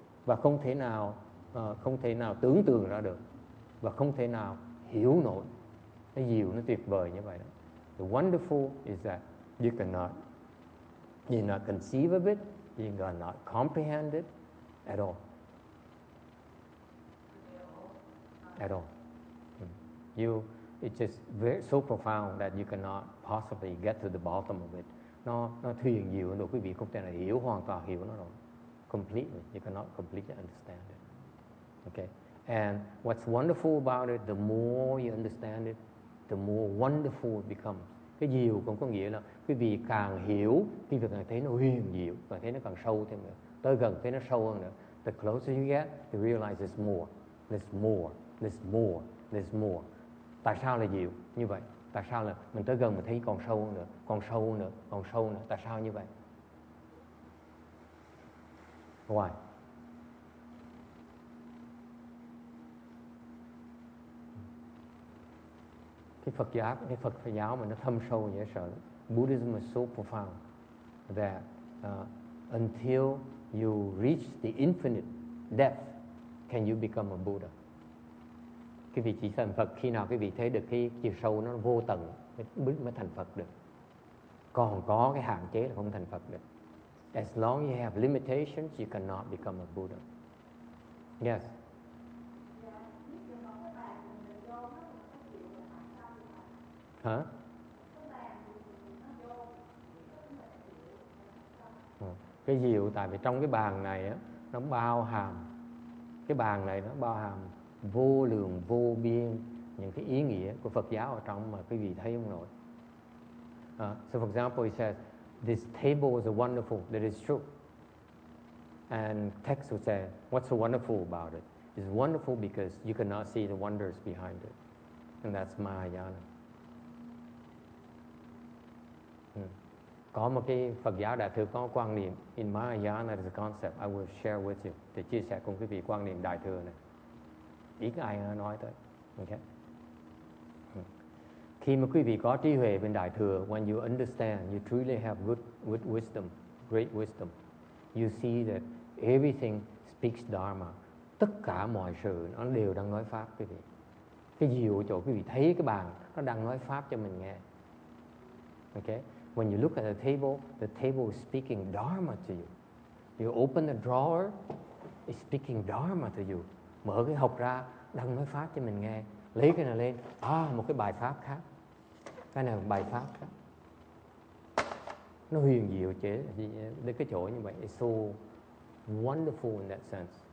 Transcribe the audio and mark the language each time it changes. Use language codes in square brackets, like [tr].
[vi] Và không thể nào tưởng tượng ra được, và không thể nào hiểu nổi. Cái diệu nó tuyệt vời như vậy đó. [en] The wonderful is that you cannot conceive of it, you cannot comprehend it at all. At all. It's just so profound that you cannot possibly get to the bottom of it. [vi] Nó thuyền diệu rồi quý vị không thể nào hiểu, hoàn toàn hiểu nó rồi. [en] Completely, you cannot completely understand it. Okay. And what's wonderful about it, the more you understand it, the more wonderful it becomes. [vi] Cái diệu cũng có nghĩa là quý vị càng hiểu, quý vị càng thấy nó huyền diệu, càng thấy nó càng sâu thêm nữa. Tới gần thấy nó sâu hơn nữa. [en] The closer you get, you realize there's more, there's more, there's more, there's more. [vi] Tại sao là diệu như vậy? Tại sao là mình tới gần mình thấy còn sâu hơn nữa, còn sâu hơn nữa, còn sâu hơn nữa? Tại sao như vậy? [en] Why? [vi] Cái Phật giáo mà nó thâm sâu dễ sợ. [en] Buddhism is so profound that until you reach the infinite depth, can you become a Buddha? [vi] Cái vị chỉ thành Phật khi nào cái vị thấy được cái chiều sâu nó vô tận mới thành Phật được. Còn có cái hạn chế là không thành Phật được. [en] As long as you have limitations, you cannot become a Buddha. Yes. Hả? [vi] Cái diệu tại vì trong cái bàn này á, nó bao hàm, cái bàn này nó bao hàm vô lượng vô biên những cái ý nghĩa của Phật giáo ở trong mà quý vị thấy không nổi. [en] So for example, he says, this table is wonderful, that is true. And text would say, what's so wonderful about it? It's wonderful because you cannot see the wonders behind it. And that's Mahayana. [vi] Có một cái Phật giáo đại thừa có quan niệm, [en] in Mahayana is a concept, I will share with you, [vi] để chia sẻ cùng quý vị quan niệm đại thừa này. Ít ai nói tới. Okay. Khi mà quý vị có trí huệ bên đại thừa, [en] when you understand, you truly have good wisdom, great wisdom, you see that everything speaks Dharma. [vi] Tất cả mọi sự nó đều đang nói pháp quý vị. Cái diệu chỗ quý vị thấy cái bàn nó đang nói pháp cho mình nghe. [en] Okay? When you look at the table is speaking Dharma to you. You open the drawer, it's speaking Dharma to you. [vi] Mở cái hộp ra, đang nói pháp cho mình nghe. Lấy cái này lên, một cái bài pháp khác. Cái này là bài pháp khác. Nó huyền diệu chế đến cái chỗ như vậy. [en] It's so wonderful in that sense.